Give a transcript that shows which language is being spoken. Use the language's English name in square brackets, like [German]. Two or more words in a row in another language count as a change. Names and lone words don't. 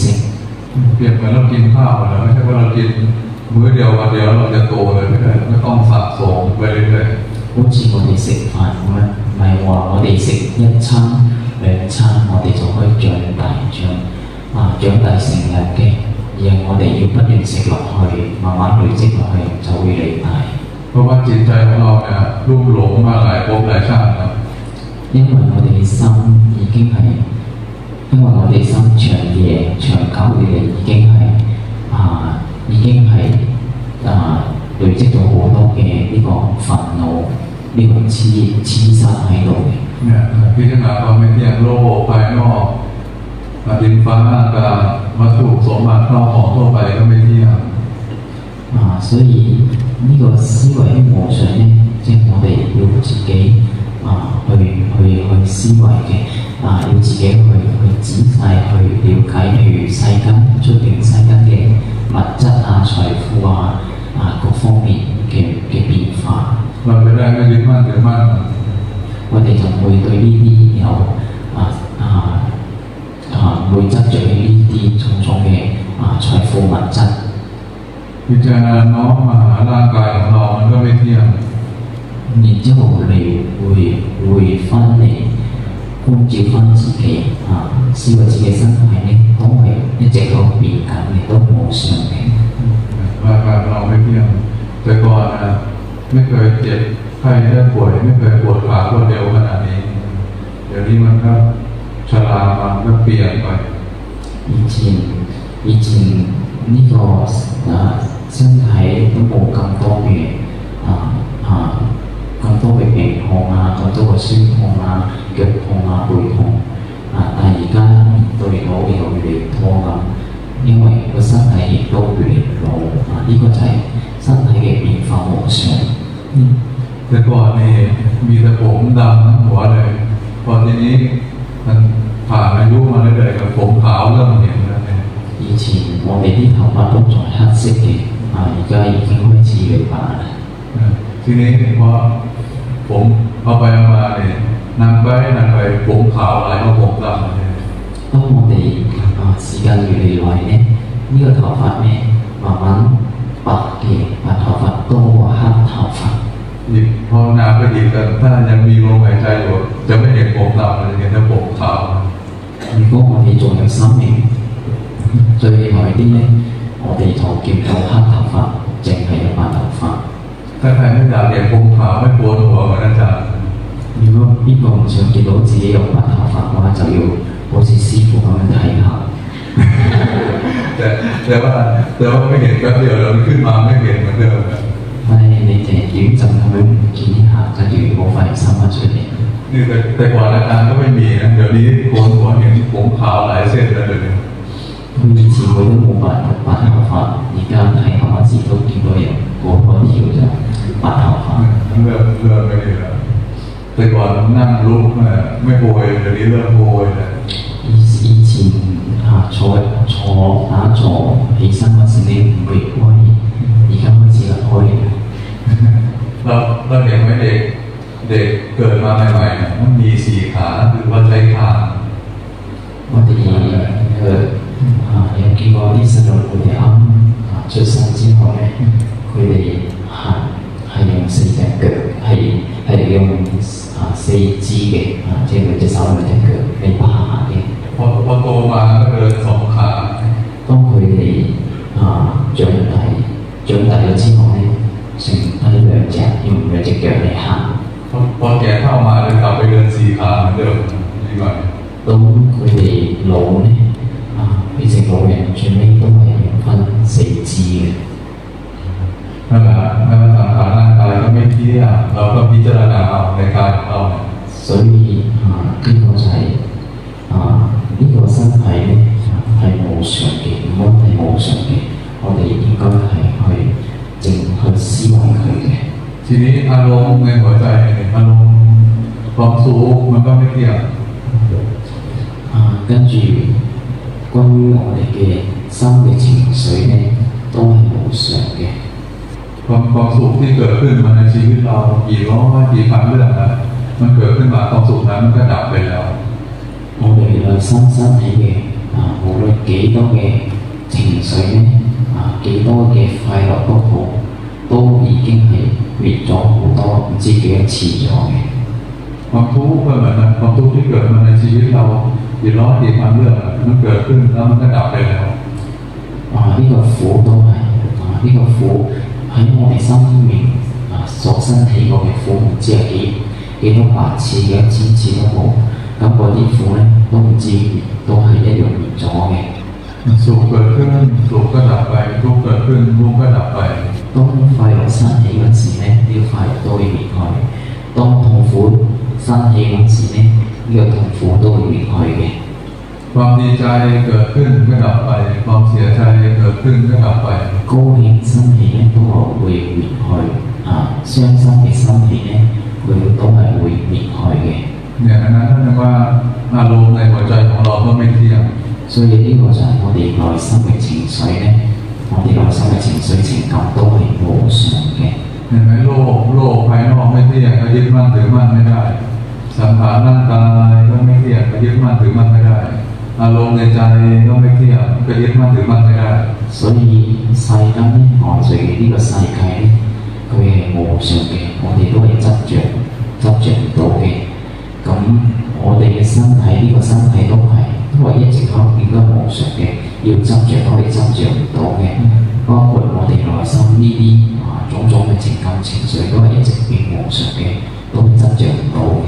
[Thai] เปรียบเหมือนเรากินข้าวนะไม่ใช่ว่าเรากินมื้อเดียววันเดียวเราจะโตเลยไม่ได้ไม่ต้องสะสมไปเรื่อย [Cantonese] ๆ好似我哋食飯咁樣唔係話我哋食一餐2餐我哋就可以長大成人嘅而係我哋要不斷食落去慢慢累積落去就會嚟大 [Thai] เพราะว่าจิตใจของเราเนี่ยลุ่มหลงมาหลายภพหลายชาติแล้ว [Cantonese] 因為我哋嘅心已經係因為我哋心長久以嚟已經係累積咗好多嘅呢個煩惱呢個痴塞喺度嘅 [Thai] เนี่ยพิจารณาความไม่เที่ยงโลกภายนอกดินฟ้าอากาศวัตถุสมบัติเข้าของทั่วไปก็ไม่เที่ยง [Cantonese] 所以呢個思維嘅模式呢，即係我哋要自己去思維嘅，要自己去仔細去了解，譬如世間出邊世間嘅物質財富各方面嘅變化。 [Thai] เราจะได้ไม่ยึดมั่นถือมั่น [Cantonese] 我哋就會對呢啲有會執着於呢啲種種嘅財富物質。 [Thai] พิจารณาน้อมมาหาร่างกายของเรามันก็ไม่เที่ยง [Cantonese] 然之後你會翻嚟觀照翻自己思維自己身體呢都係一直喺度變緊嘅，都冇常嘅。 [Thai] ร่างกายเราไม่เที่ยงแต่ก่อนนะไม่เคยเจ็บไข้ได้ป่วยไม่เคยปวดขาปวดเอวขนาดนี้เดี๋ยวนี้มันก็ชรามันก็เปลี่ยนไป [Cantonese] 以前呢個身體都冇咁多嘅咁多嘅病痛咁多嘅酸痛腳痛背痛但係而家對我越嚟越多咁，因為個身體亦都越嚟越老呢個就係身體嘅變化無常。 [Thai] แต่ก่อนนี่มีแต่ผมดำทั้งหัวเลยพอทีนี้มันผ่านอายุมาเรื่อยๆกับผมขาวเริ่มเห็นแล้วเนี่ย [Cantonese] 以前我哋啲頭髮都仲係黑色嘅而家已經開始變白啦。 [Thai] ทีนี้พอผมเอาไปมาเนี่ยนานไปผมขาวอะไรก็ผมดำเลย [Cantonese] 當我哋時間越嚟越耐呢，呢個頭髮呢慢慢白嘅白頭髮多過黑頭髮。 [Thai] อีกพอนานไปอีกถ้ายังมีลมหายใจอยู่จะไม่เห็นผมดำเลยเห็นแต่ผมขาว [Cantonese] 如果我哋仲有生命最耐啲呢，我哋就見到黑頭髮淨係有白頭髮。 [Thai] ถ้าใครไม่อยากเห็นผมขาวไม่ปวดหัวเหมือนอาจารย์ [Cantonese] 如果邊個唔想見到自己有白頭髮嘅話，就要好似師傅咁樣睇下。 [Thai] แต่ว่าไม่เห็นแป๊บเดียวแล้วขึ้นมาไม่เห็นเหมือนเดิม [Cantonese] 但係你哋短暫咁樣見一下，跟住冇發現生翻出嚟。 [Thai] นี่แต่ก่อนอาจารย์ก็ไม่มีนะเดี๋ยวนี้โกนหัวเห็นผมขาวหลายเส้นเลย [Cantonese] 佢以前佢都冇白頭髮，而家睇下字都見到有嗰條就白頭髮。 [Thai] เริ่มไม่ดีแล้วแต่ก่อนนั่งลุกไม่โวยเดี๋ยวนี้เริ่มโวยแล้ว [Cantonese] 以前打坐起身嗰時你唔會開，而家開始開。 [Thai] เราเห็นไหมเด็กเกิดมาใหม่ๆมันมี4ขาคือว่าใช้คาง [Cantonese] 我哋有見過啲細路佢哋出生之後呢，佢哋行係用4隻腳，係用4肢嘅即係兩隻手兩隻腳嚟爬嘅。 [Thai] พอโตมาก็เดิน2ขา [Cantonese] 當佢哋長大咗之後呢，剩低用兩隻腳嚟行。 [Thai] พอแก่เข้ามาเลยกลับไปเดิน4ขาเหมือนเดิมดีกว่า [Cantonese] 當佢哋老呢變成老人，最尾都係用返4肢嘅。 [Thai] นั่นแหละไม่ว่าสังขารร่างกายก็ไม่เที่ยงเราก็พิจารณาเอาในกายของเรา [Cantonese] 所以呢個就係呢個身體呢係無常嘅，唔好係無常嘅，我哋應該係去思維佢嘅。 [Thai] ทีนี้อารมณ์ในหัวใจอารมณ์ความสุขมันก็ไม่เที่ยง [Cantonese] 跟住關於我哋嘅心嘅情緒呢都係無常嘅。 [Thai] ความสุขที่เกิดขึ้นมาในชีวิตเรากี่ร้อยกี่พันเรื่องนะมันเกิดขึ้นมาความสุขนั้นมันก็ดับไปแล้ว [Cantonese] 我哋內心生起嘅無論幾多嘅情緒呢幾多嘅快樂都好，都已經係滅咗好多唔知幾多次咗嘅。 [Thai] ความทุกข์ก็เหมือนกันความทุกข์ที่เกิดมาในชีวิตเรากี่ร้อยกี่พันเรื่องมันเกิดขึ้นแล้วมันก็ดับไปแล้ว [Cantonese] 呢個苦都係呢個苦喺我哋生命所生起過嘅苦，唔知係幾多百次幾多千次都好，咁嗰啲苦呢都唔知都係一樣滅咗嘅。 [Thai] สุขเกิดขึ้นสุขก็ดับไปทุกข์เกิดขึ้นทุกข์ก็ดับไป [Cantonese] 當快樂生起嗰時呢，呢個快樂都會滅開；當痛苦生起嗰時呢，呢個痛苦都會滅開嘅。 [Thai] ความดีใจเกิดขึ้นก็ดับไปความเสียใจเกิดขึ้นก็ดับไป [Cantonese] 高興心氣咧都係會滅去傷心嘅心氣咧佢都係會滅去嘅 [Thai] เนี่ยอันนั้นนั่นว่าอารมณ์ในหัวใจของเราก็ไม่เที่ยง [Cantonese] 所以呢個就係我哋內心嘅情緒咧我哋內心嘅情緒情感都係無常嘅 [Thai] เห็นไหมโลกภายนอกไม่เที่ยงก็ยึดมั่นถือมั่นไม่ได้สังขารร่างกายก็ไม่เที่ยงก็ยึดมั่นถือมั่นไม่ได้อารมณ์ในใจก็ไม่เที่ยงก็ยึดมั่นถือมั่นไม่ได้ [Cantonese] 所以世間咧外在嘅呢個世界咧佢係無常嘅我哋都係執著唔到嘅咁我哋嘅身體呢個身體都係一直都應該無常嘅要執著都係執著唔到嘅包括我哋內心呢啲種種嘅情感情緒都係一直變無常嘅都係執著唔到嘅